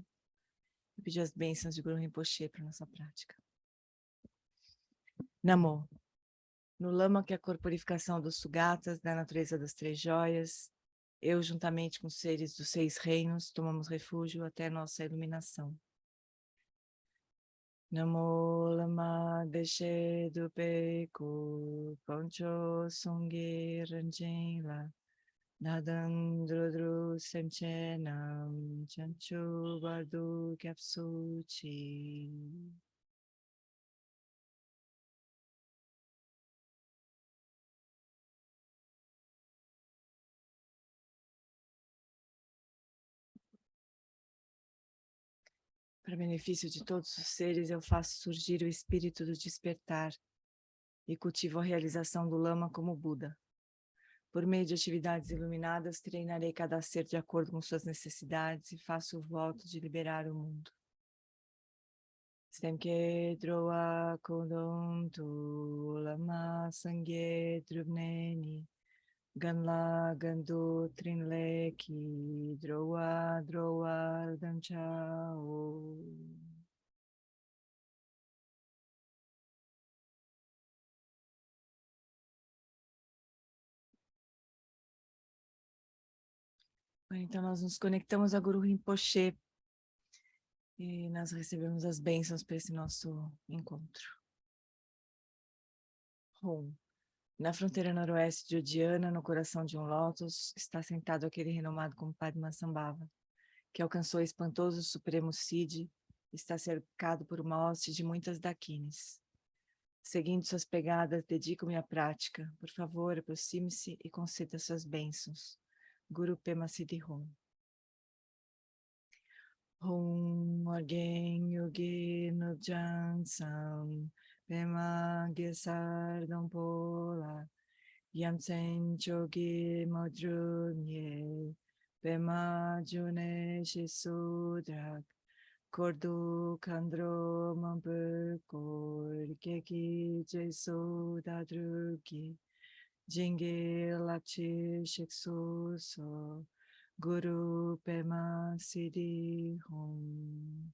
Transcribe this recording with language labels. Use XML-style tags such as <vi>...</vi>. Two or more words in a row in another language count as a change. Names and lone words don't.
<pt>E pedir as bênçãos de Guru Rinpoche para a nossa prática. Namo. No lama que é a corporificação dos Sugatas, da natureza das três joias, eu, juntamente com os seres dos 6 reinos, tomamos refúgio até nossa iluminação.</pt> <bo>ན་མོ། བླ་མ་བདེ་གཤེགས་འདུས་པའི་སྐུ། དཀོན་མཆོག་གསུམ་གྱི་རང་བཞིན་ལ། ང་དང་འགྲོ་དྲུག་སེམས་ཅན་རྣམས། བྱང་ཆུབ་བར་དུ་སྐྱབས་སུ་མཆི.</bo> <pt>Para benefício de todos os seres, eu faço surgir o espírito do despertar e cultivo a realização do lama como Buda. Por meio de atividades iluminadas, treinarei cada ser de acordo com suas necessidades e faço o voto de liberar o mundo.</pt> <bo>སེམས་བསྐྱེད་འགྲོ་བ་ཀུན་དོན་དུ། བླ་མ་སངས་རྒྱས་སྒྲུབ་པ་ནི། གང་ལ་གང་འདུལ་ཕྲིན་ལས་ཀྱིས། འགྲོ་བ་འདྲེན་པར་དམ་བཅའོ.</bo> <pt>Então nós nos conectamos a Guru Rinpoche e nós recebemos as bênçãos para esse nosso encontro. Hum. Na fronteira noroeste de Udiana, no coração de um lótus, está sentado aquele renomado como Padmasambhava, que alcançou o espantoso supremo Siddhi, está cercado por uma hoste de muitas dakines. Seguindo suas pegadas, dedico-me à prática. Por favor, aproxime-se e conceda suas bênçãos.</pt> <bo>གུ་རུ་པདྨ་སིདྡྷི་ཧཱུྃ། ཧཱུྃ། ཨོ་རྒྱན་ཡུལ་གྱི་ནུབ་བྱང་མཚམས། པདྨ་གེ་སར སྡོང་པོ་ལ། ཡ་མཚན་མཆོག་གི་དངོས་གྲུབ་བརྙེས། པདྨ་འབྱུང་གནས་ཞེས་སུ་གྲགས། འཁོར་དུ་མཁའ་འགྲོ་མང་པོས་བསྐོར། ཁྱེད་ཀྱི་རྗེས་སུ་བདག་བསྒྲུབ་ཀྱིས། བྱིན་གྱིས་བརླབ་ཕྱིར་གཤེགས་སུ་གསོལ། གུ་རུ་པདྨ་སིདྡྷི་ཧཱུྃ.</bo>